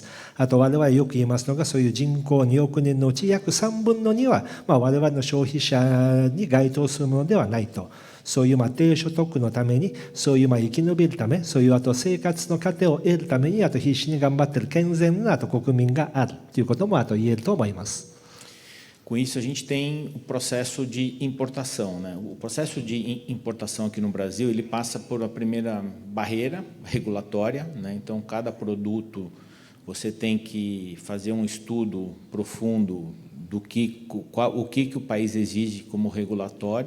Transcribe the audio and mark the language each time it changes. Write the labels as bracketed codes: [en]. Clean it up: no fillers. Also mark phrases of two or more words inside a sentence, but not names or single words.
[ja] あと我々よく言いますのが、そういう人口2億人のうち約3分の2は、我々の消費者に該当するものではないと。そういう低所得のために、そういう生き延びるため、そういう生活の糧を得るために、必死に頑張っている健全な国民があるということも言えると思います。 [pt] Com isso, a gente tem o processo de importação, né? O processo de importação aqui no Brasil, ele passa por a primeira barreira regulatória, né? Então, cada produto você tem que fazer um estudo profundo do que o país exige como regulatório.